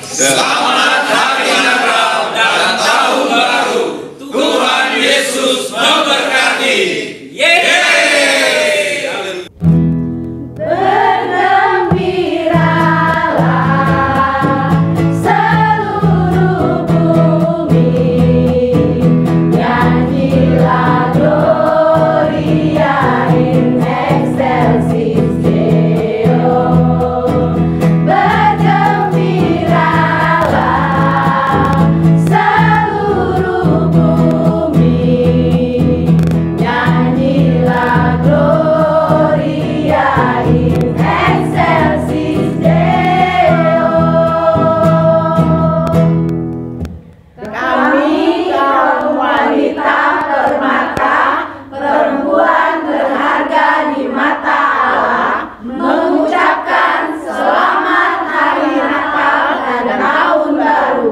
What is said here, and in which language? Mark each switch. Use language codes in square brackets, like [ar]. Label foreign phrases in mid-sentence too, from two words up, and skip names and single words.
[id] Selamat Hari Natal dan Tahun Baru. Tuhan Yesus memberkati. Yeay! Bergembiralah seluruh bumi, nyanyilah [la] Gloria in excelsis Deo. [id] Bergembiralah seluruh bumi, nyanyilah [la] Gloria in excelsis Deo. [id] Kami kaum wanita permata, perempuan berharga di mata Allah, mengucapkan selamat Hari Natal dan Tahun Baru.